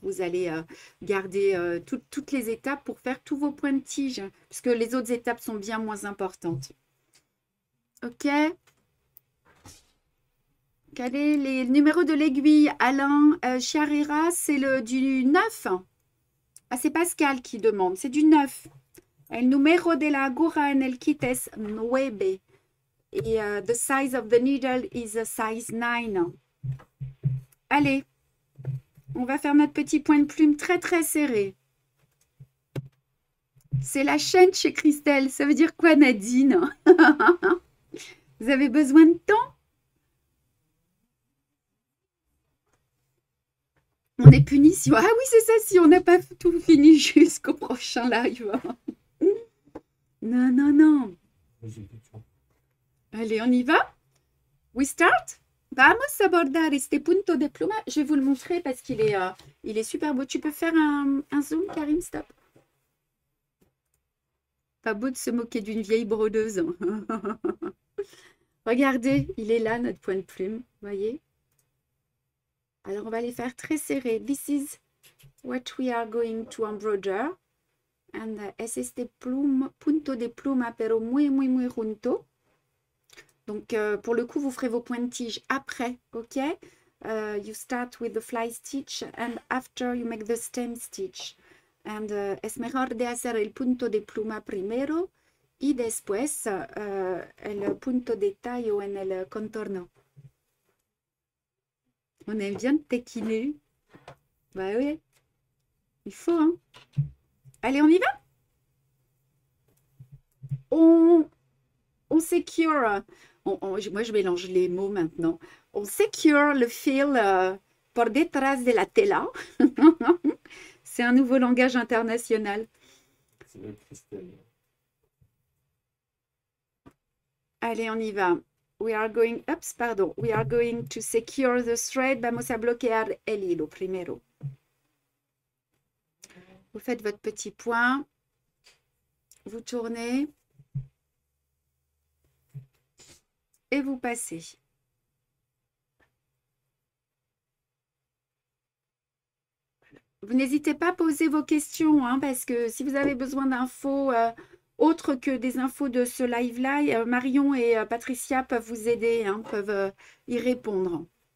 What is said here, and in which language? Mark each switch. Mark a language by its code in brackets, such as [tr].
[fr] Vous allez garder toutes les étapes pour faire tous vos points de tige, puisque les autres étapes sont bien moins importantes. Ok? Quel est les numéros de l'aiguille? Alain Chiarira, c'est le du 9. Ah, c'est Pascal qui demande, c'est du 9. [es] El número de la aguja en el kit es 9. [en] Et the size of the needle is a size 9. [fr] Allez, on va faire notre petit point de plume très très serré. C'est la chaîne chez Christelle. Ça veut dire quoi, Nadine? Vous avez besoin de temps? On est puni si... Ah oui, c'est ça, si on n'a pas tout fini jusqu'au prochain live. Non, non, non. Allez, on y va? [en] We start? [es] Vamos a abordar este punto de pluma. [fr] Je vais vous le montrer parce qu'il est super beau. Tu peux faire un zoom, Karim, stop. Pas beau de se moquer d'une vieille brodeuse. Regardez, il est là, notre point de plume. Voyez? Alors, on va les faire très serrés. [en] This is what we are going to embroider. [es] And es este punto de pluma, pero muy, muy, muy junto. [fr] Donc, pour le coup, vous ferez vos points de tige après, ok? [en] You start with the fly stitch and after you make the stem stitch. [es] And es mejor de hacer el punto de pluma primero y después el punto de tallo en el contorno. [fr] On aime bien taquiner. Bah oui, il faut, hein? Allez, on y va? On secure... moi, je mélange les mots maintenant. On secure le fil [es] por detrás de la tela. [fr] C'est un nouveau langage international. C'est le Christelle. Allez, on y va. [en] We are going... [fr] Ups, pardon. [en] We are going to secure the thread. [es] Vamos a bloquear el hilo primero. [fr] Vous faites votre petit point. Vous tournez. Et vous passez. Vous n'hésitez pas à poser vos questions, hein, parce que si vous avez besoin d'infos autres que des infos de ce live-là, Marion et Patricia peuvent vous aider, hein, peuvent y répondre.